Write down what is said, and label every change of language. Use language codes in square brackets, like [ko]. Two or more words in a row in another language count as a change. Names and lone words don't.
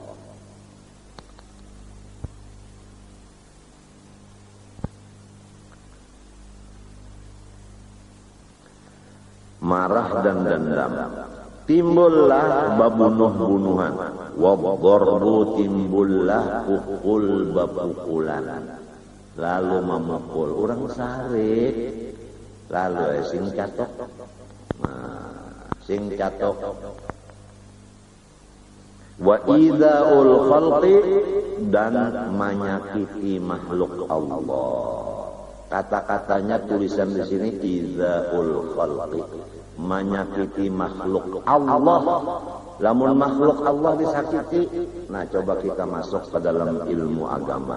[id] Marah dan dendam timbullah babunuh-bunuhan, wabdorbu timbullah pukul bapukulan, lalu memukul orang sarik, [bjn] lalu sing catok, sing catok. [ar] Wa idaul khalqi [id] dan menyakiti makhluk Allah. Kata-katanya tulisan di sini [ar] idaul khalqi, [id] menyakiti makhluk Allah. Lamun makhluk Allah disakiti, nah coba kita masuk ke dalam ilmu agama.